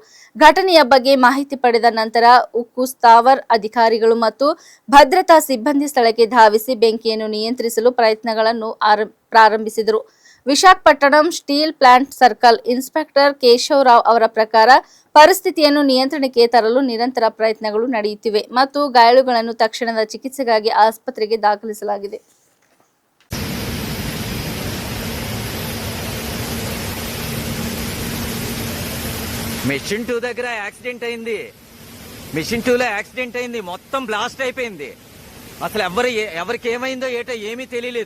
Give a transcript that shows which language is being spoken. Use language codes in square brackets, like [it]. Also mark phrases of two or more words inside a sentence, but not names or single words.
[kn] ಘಟನೆಯ ಬಗ್ಗೆ ಮಾಹಿತಿ ಪಡೆದ ನಂತರ ಉಕ್ಕು ಸ್ಥಾವರ್ ಅಧಿಕಾರಿಗಳು ಮತ್ತು ಭದ್ರತಾ ಸಿಬ್ಬಂದಿ ಸ್ಥಳಕ್ಕೆ ಧಾವಿಸಿ ಬೆಂಕಿಯನ್ನು ನಿಯಂತ್ರಿಸಲು ಪ್ರಯತ್ನಗಳನ್ನು ಪ್ರಾರಂಭಿಸಿದರು. ವಿಶಾಖಪಟ್ಟಣಂ [en] steel plant circle inspector [kn] ಕೇಶವರಾವ್ ಅವರ ಪ್ರಕಾರ ಪರಿಸ್ಥಿತಿಯನ್ನು ನಿಯಂತ್ರಣಕ್ಕೆ ತರಲು ನಿರಂತರ ಪ್ರಯತ್ನಗಳು ನಡೆಯುತ್ತಿವೆ ಮತ್ತು ಗಾಯಾಳುಗಳನ್ನು ತಕ್ಷಣದ ಚಿಕಿತ್ಸೆಗಾಗಿ ಆಸ್ಪತ್ರೆಗೆ ದಾಖಲಿಸಲಾಗಿದೆ. [te] మెషిన్ 2 దగ్గర యాక్సిడెంట్ అయింది. మెషిన్ 2లో యాక్సిడెంట్ అయింది. మొత్తం బ్లాస్ట్ అయిపోయింది. అసలు ఎవరికి ఏమైందో ఏటో ఏమీ తెలియలేదు.